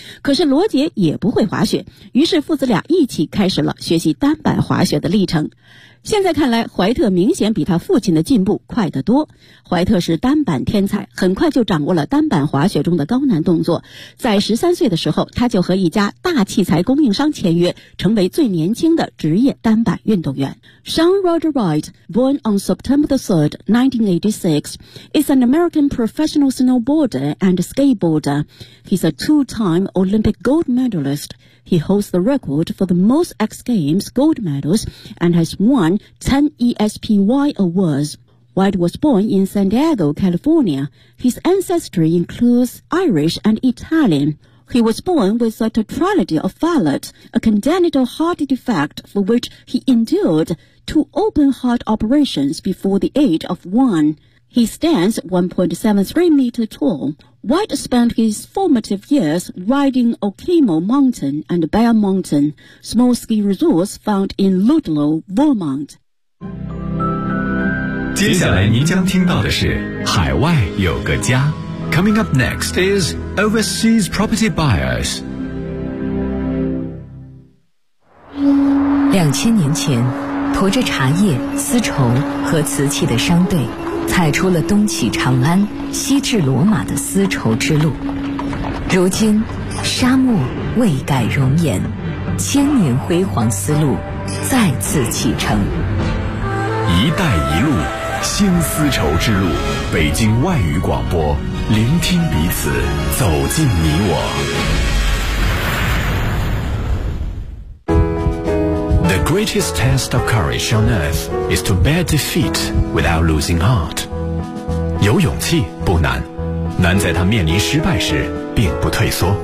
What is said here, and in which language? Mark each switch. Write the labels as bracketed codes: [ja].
[zh] 可是罗杰也不会滑雪，于是父子俩一起开始了学习单板滑雪的历程。现在看来，怀特明显比他父亲的进步快得多。怀特是单板天才，很快就掌握了单板滑雪中的高难动作。在13岁的时候，他就和一家大器材供应商签约，成为最年轻的职业单板运动员。 [en] Sean Roger Wright, born on September 3, 1986, is an American professional snowboarder and skateboarder. He's a two-time Olympic gold medalist. He holds the record for the most X Games gold medals and has won 10 ESPY awards. White was born in San Diego, California. His ancestry includes Irish and Italian. He was born with a tetralogy of Fallot, a congenital heart defect for which he endured two open heart operations before the age of one. He stands 1.73 meters tall. White spent his formative years riding Okemo Mountain and Bear Mountain, small ski resorts found in Ludlow, Vermont. [zh] 接下来您将听到的是海外有个家。 [en] Coming up next is Overseas Property Buyers. [zh] 2000年前，驮着茶叶、丝绸和瓷器的商队踩出了东起长安、西至罗马的丝绸之路。如今，沙漠未改容颜，千年辉煌丝路再次启程。一带一路，新丝绸之路，北京外语广播，聆听彼此，走进你我。 [en] The greatest test of courage on earth is to bear defeat without losing heart. [zh] 有勇气不难，难在他面临失败时并不退缩。